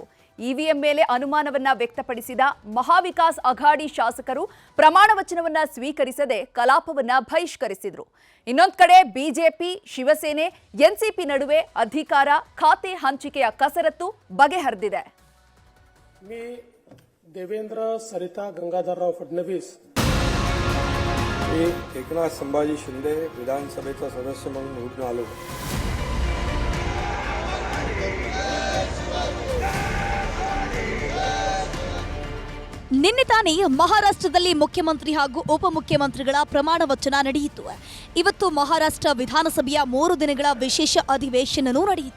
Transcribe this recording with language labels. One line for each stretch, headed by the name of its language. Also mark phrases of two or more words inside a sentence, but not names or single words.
Kannada: ಇವಿಎಂ ಮೇಲೆ ಅನುಮಾನವನ್ನ ವ್ಯಕ್ತಪಡಿಸಿದ ಮಹಾವಿಕಾಸ್ ಅಘಾಡಿ ಶಾಸಕರು ಪ್ರಮಾಣ ವಚನವನ್ನ ಸ್ವೀಕರಿಸದೆ ಕಲಾಪವನ್ನ ಬಹಿಷ್ಕರಿಸಿದ್ರು. ಇನ್ನೊಂದು ಕಡೆ ಬಿಜೆಪಿ, ಶಿವಸೇನೆ, ಎನ್ಸಿಪಿ ನಡುವೆ ಅಧಿಕಾರ ಖಾತೆ ಹಂಚಿಕೆಯ ಕಸರತ್ತು ಬಗೆಹರಿದಿದೆ.
Marathi: मी देवेंद्र सरिता गंगाधरराव फडणवीस मी एकनाथ संभाजी शिंदे विधानसभेचा सदस्य म्हणून निवडून आलो.
Kannada: ನಿನ್ನೆ ತಾನೇ ಮಹಾರಾಷ್ಟ್ರದಲ್ಲಿ ಮುಖ್ಯಮಂತ್ರಿ ಹಾಗೂ ಉಪಮುಖ್ಯಮಂತ್ರಿಗಳ ಪ್ರಮಾಣ ವಚನ ನಡೆಯಿತು. ಇವತ್ತು ಮಹಾರಾಷ್ಟ್ರ ವಿಧಾನಸಭೆಯ 3 ದಿನಗಳ ವಿಶೇಷ ಅಧಿವೇಶನವೂ ನಡೆಯಿತು.